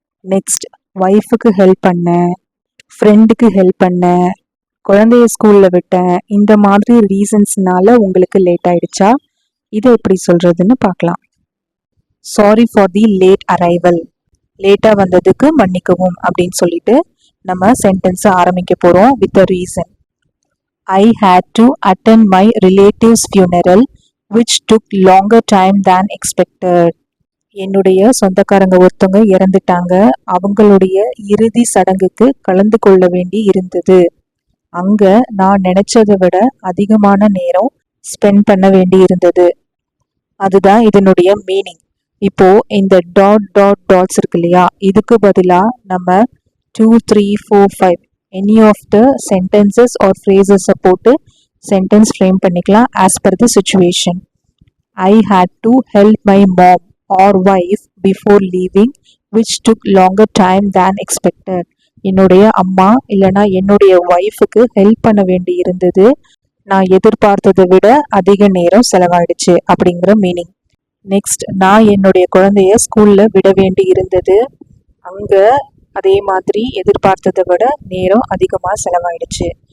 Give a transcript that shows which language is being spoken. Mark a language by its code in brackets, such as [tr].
[ta] Next, ஒய்ஃபுக்கு help பண்ணேன், ஃப்ரெண்டுக்கு ஹெல்ப் பண்ணேன், குழந்தைய ஸ்கூலில் விட்டேன், இந்த மாதிரி ரீசன்ஸ்னால உங்களுக்கு லேட் ஆயிடுச்சா, இதை எப்படி சொல்கிறதுன்னு பார்க்கலாம். [en] Sorry for the late arrival. [ta] லேட்டாக வந்ததுக்கு மன்னிக்கவும் அப்படின்னு சொல்லிட்டு நம்ம சென்டென்ஸை ஆரம்பிக்க போகிறோம் [en] With a reason. I had to attend my relative's funeral which took longer time than expected. [ta] என்னுடைய சொந்தக்காரங்க ஒருத்தவங்க இறந்துட்டாங்க. அவங்களுடைய இறுதி சடங்குக்கு கலந்து கொள்ள வேண்டி இருந்தது. அங்க நான் நினைச்சதை விட அதிகமான நேரம் ஸ்பெண்ட் பண்ண வேண்டி இருந்தது. அதுதான் இதனுடைய மீனிங். இப்போ இந்த டாட்ஸ் இருக்கு இல்லையா, இதுக்கு பதிலாக நம்ம 2 3 4 5 [en] any of the sentences or phrases [ta] போட்டு sentence frame பண்ணிக்கலாம் [en] as per the situation. I had to help my mom or wife before leaving which took longer time than expected. [ta] என்னுடைய அம்மா இல்லைனா என்னுடைய ஒய்ஃபுக்கு ஹெல்ப் பண்ண வேண்டி இருந்தது. நான் எதிர்பார்த்ததை விட அதிக நேரம் செலவாயிடுச்சு அப்படிங்கிற மீனிங். நெக்ஸ்ட், நான் என்னுடைய குழந்தைய ஸ்கூலில் விட வேண்டி இருந்தது. அங்கே அதே மாதிரி எதிர்பார்த்ததை விட நேரம் அதிகமாக செலவாயிடுச்சு.